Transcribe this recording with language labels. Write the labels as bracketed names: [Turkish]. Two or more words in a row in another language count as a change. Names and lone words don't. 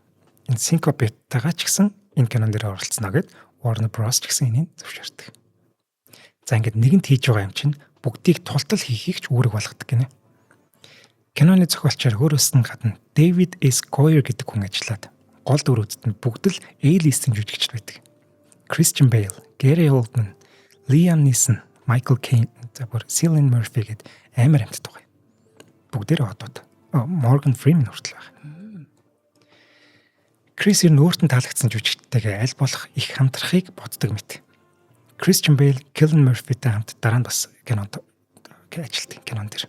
[Mongolian] Энэ Syncope-тайгаа ч гэсэн энэ кинон дээр оролцсноо гэд Warner Bros ч гэсэн энийг зөвшөөрдөг. За ингээд нэгэнт хийж байгаа юм чинь бүгдийг тултал хийхийг ч үүрэг болгодог гинэ. Киноны зохиолчоор өөрөөс нь гадна David S. Goyer гэдэг хүн ажиллаад гол дүрүүдэд нь бүгд л A-list-ийн жүжигчд байдаг. Christian Bale, Gary Oldman, Liam Neeson, Michael Caine, Cillian Murphy гэдэг амар амьтад байгаа. Бүгдээрээ одод Morgan Freeman хүртэл байна. Крис ер нь өөрт нь таалагдсан жүжигчтэйгээ аль болох их хамтрахыг боддог мэт. Christian Bale, Cillian Murphy-тэй хамт дараа нь бас кинонд ажилтдаг кинон дэр.